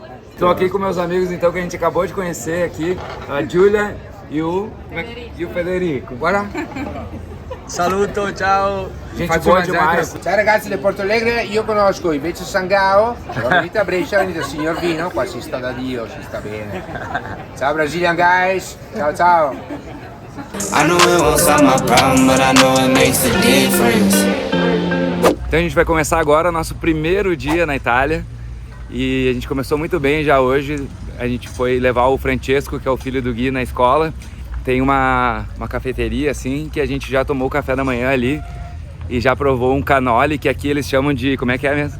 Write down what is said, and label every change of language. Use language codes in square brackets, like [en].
[pt] Estou aqui com meus amigos então que a gente acabou de conhecer aqui, a Giulia e o Federico. Bora? [it] Saluto, ciao. [pt] Gente boa demais. [it] Ciao ragazzi del Porto Alegre, io conosco invece Sangao, venite a Brescia, venite al signor Vino, qua si sta da Dio, si sta bene. [en] Ciao Brazilian guys, ciao ciao. I know it won't solve my problem, but I know it makes a difference. [pt] Então a gente vai começar agora o nosso primeiro dia na Itália e a gente começou muito bem já hoje. A gente foi levar o Francesco, que é o filho do Gui, na escola. Tem uma cafeteria assim que a gente já tomou o café da manhã ali e já provou um cannoli, que aqui eles chamam de, como é que é mesmo?